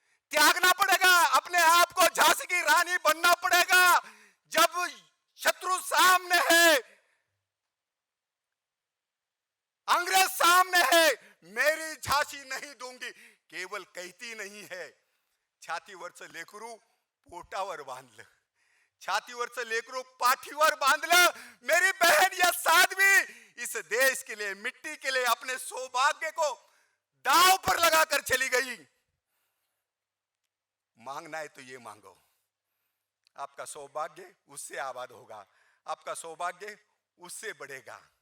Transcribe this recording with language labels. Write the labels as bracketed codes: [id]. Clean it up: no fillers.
[hi] त्यागना पड़ेगा, अपने आप को झांसी की रानी बनना पड़ेगा। जब शत्रु सामने है, अंग्रेज सामने है, मेरी झांसी नहीं दूंगी केवल कहती नहीं है। [mr] छातीवरचं लेकरू पोटावर बांधलं, छातीवरचं लेकरू पाठीवर बांधलं। [hi] मेरी बहन या साध्वी इस देश के लिए, मिट्टी के लिए अपने सौभाग्य को दांव पर लगाकर चली गई। मांगना है तो ये मांगो, आपका सौभाग्य उससे आबाद होगा, आपका सौभाग्य उससे बढ़ेगा।